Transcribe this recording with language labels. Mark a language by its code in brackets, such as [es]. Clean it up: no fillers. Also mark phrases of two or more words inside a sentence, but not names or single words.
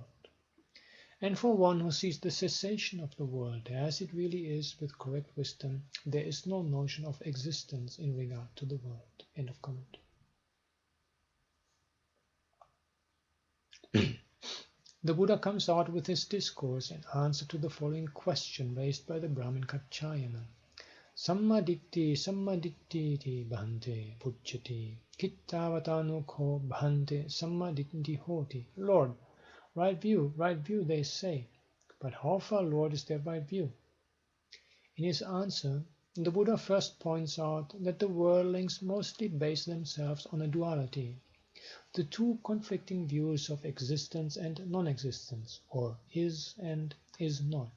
[en] And for one who sees the cessation of the world as it really is with correct wisdom, there is no notion of existence in regard to the world. End of comment. The Buddha comes out with his discourse in answer to the following question raised by the Brahmin Kaccayana. [pi] Sammaditthi sammaditthi bhante pucchati kittavatanu ko bhante sammaditthi hoti. [en] Lord, right view, they say. But how far, Lord, is their right view? In his answer, the Buddha first points out that the worldlings mostly base themselves on a duality, the two conflicting views of existence and non-existence, or is and is not.